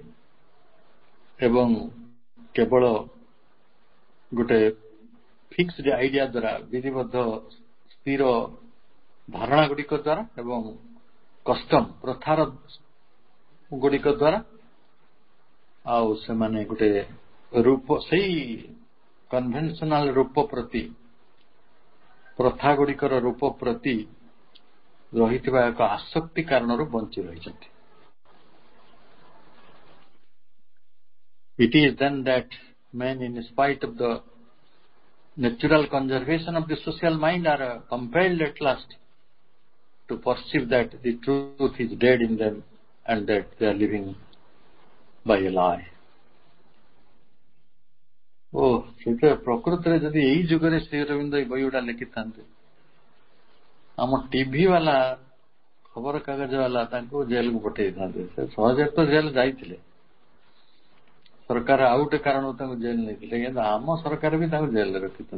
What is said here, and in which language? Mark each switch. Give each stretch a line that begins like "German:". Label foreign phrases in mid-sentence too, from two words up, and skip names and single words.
Odia: ଏବଂ କେବଳ ଗୋଟେ
English: fixed idea
Odia: ଦ୍ୱାରା, ବିଧିବଦ୍ଧ ସ୍ଥିର ଧାରଣା ଗୁଡିକ ଦ୍ୱାରା ଏବଂ କଷ୍ଟମ ପ୍ରଥାର ଗୁଡିକ ଦ୍ୱାରା, ଆଉ ସେମାନେ ଗୋଟେ ରୂପ, ସେଇ କନଭେନସନାଲ ରୂପ ପ୍ରତି, ପ୍ରଥା ଗୁଡିକର ରୂପ ପ୍ରତି ରହିଥିବା ଏକ ଆସକ୍ତି କାରଣରୁ ବଞ୍ଚି ରହିଛନ୍ତି।
English: It is then that men, in spite of the natural conservation of the social mind, are compelled at last to perceive that the truth is dead in them and that they are living by a lie.
Odia: ଓ ସେଇଟା ପ୍ରକୃତରେ ଯଦି ଏଇ ଯୁଗରେ ଶ୍ରୀ ଅରବିନ୍ଦ ଏଇ ବହି ଗୁଡା ଲେଖିଥାନ୍ତେ, ଆମ ଟିଭି ବାଲା, ଖବର କାଗଜ ବାଲା ତାଙ୍କୁ ଜେଲକୁ ପଠେଇଥାନ୍ତେ। ସେ ସହଜରେ ତ ଜେଲ ଯାଇଥିଲେ, ସରକାର ଆଉ ଗୋଟେ କାରଣରୁ ତାଙ୍କୁ ଜେଲ ନେଇଥିଲେ, କିନ୍ତୁ ଆମ ସରକାର ବି ତାଙ୍କୁ ଜେଲରେ ରଖିଥାନ୍ତେ।